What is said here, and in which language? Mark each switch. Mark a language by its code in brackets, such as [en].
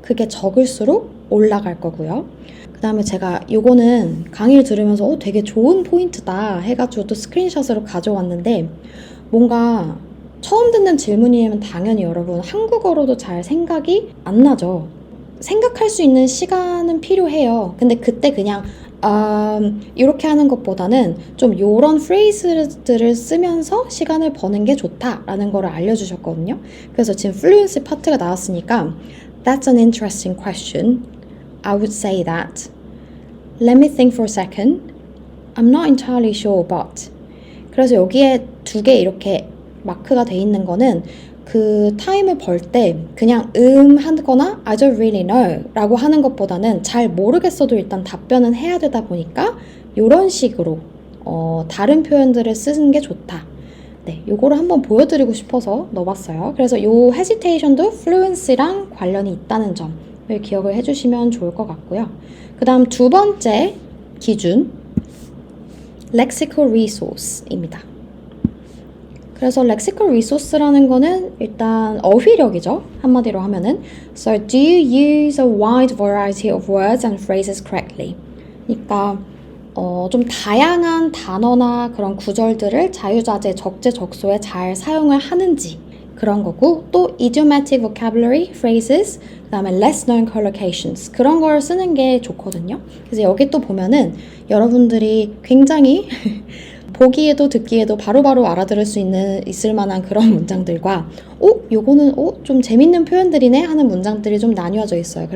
[ko] 그게 적을수록 올라갈 거고요. 그 다음에 제가 요거는 강의를 들으면서 되게 좋은 포인트다 해가지고 또 스크린샷으로 가져왔는데 뭔가 처음 듣는 질문이면 당연히 여러분 한국어로도 잘 생각이 안 나죠. 생각할 수 있는 시간은 필요해요. 근데 그때 그냥 이렇게 하는 것보다는 좀 요런 프레이즈들을 쓰면서 시간을 버는 게 좋다라는 거를 알려주셨거든요. 그래서 지금 fluency 파트가 나왔으니까 [en] That's an interesting question. I would say that. Let me think for a second. I'm not entirely sure, but. [ko] 그래서 여기에 두 개 이렇게 마크가 돼 있는 거는 그 타임을 벌 때 그냥 하거나 [en] I don't really know [ko] 라고 하는 것보다는 잘 모르겠어도 일단 답변은 해야 되다 보니까 이런 식으로 다른 표현들을 쓰는 게 좋다. 네, 요거를 한번 보여드리고 싶어서 넣어봤어요. 그래서 요 hesitation도 fluency랑 관련이 있다는 점을 기억을 해주시면 좋을 것 같고요. 그 다음 두 번째 기준, lexical resource입니다. 그래서 lexical resource라는 거는 일단 어휘력이죠. 한마디로 하면은 [en] So do you use a wide variety of words and phrases correctly? [ko] 그러니까 좀 다양한 단어나 그런 구절들을 자유자재, 적재적소에 잘 사용을 하는지 그런 거고, 또 idiomatic vocabulary, phrases, 그 다음에 less known collocations 그런 걸 쓰는 게 좋거든요. 그래서 여기 또 보면은 여러분들이 굉장히 보기에도 듣기에도 바로바로 알아들을 수 있을 만한 그런 문장들과 요거는 좀 재밌는 표현들이네 하는 문장들이 좀 나뉘어져 있어요.